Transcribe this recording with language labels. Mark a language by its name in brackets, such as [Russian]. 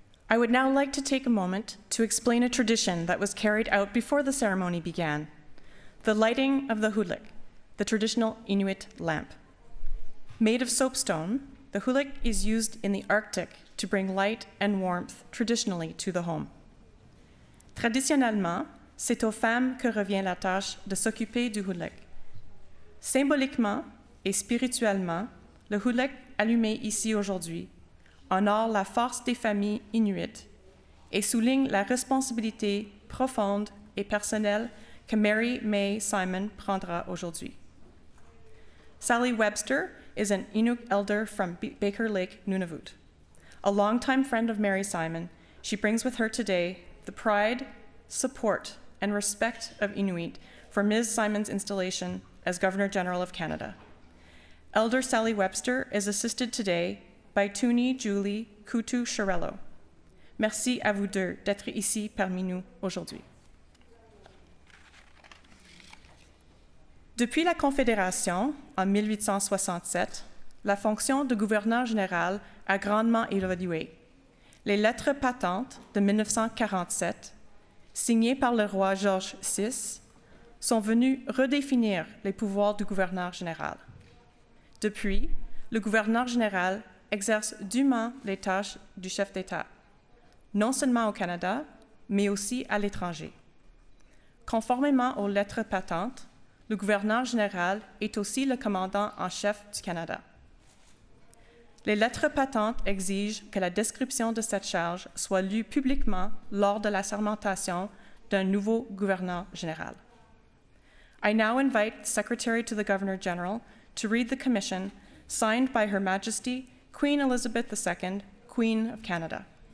[English] I would now like to take a moment to explain a tradition that was carried out before the ceremony began, the lighting of the hulik, the traditional Inuit lamp. Made of soapstone, the hulik is used in the Arctic to bring light and warmth traditionally to the home. [French] Traditionnellement, c'est aux femmes que revient la tâche de s'occuper du hulik. Symboliquement et spirituellement, le hulik allumé ici aujourd'hui honore la force des familles inuites et souligne la responsabilité profonde et personnelle que Mary May Simon prendra aujourd'hui. [English] Sally Webster is an Inuk elder from Baker Lake, Nunavut. A longtime friend of Mary Simon, she brings with her today the pride, support, and respect of Inuit for Ms. Simon's installation as Governor General of Canada. Elder Sally Webster is assisted today by Tuni Julie Kutu Shirello. [French] Merci à vous deux d'être ici parmi nous aujourd'hui. Depuis la Confédération, en 1867, la fonction de gouverneur général a grandement évolué. Les lettres patentes de 1947, signées par le roi George VI, sont venues redéfinir les pouvoirs du gouverneur général. Depuis, le gouverneur général exerce dûment les tâches du chef d'État, non seulement au Canada, mais aussi à l'étranger. Conformément aux lettres patentes, le gouverneur général est aussi le commandant en chef du Canada. Les lettres patentes exigent que la description de cette charge soit lue publiquement lors de la sermentation d'un nouveau gouverneur général. [English] I now invite the Secretary to the Governor General to read the commission signed by Her Majesty Queen Elizabeth II, Queen of Canada.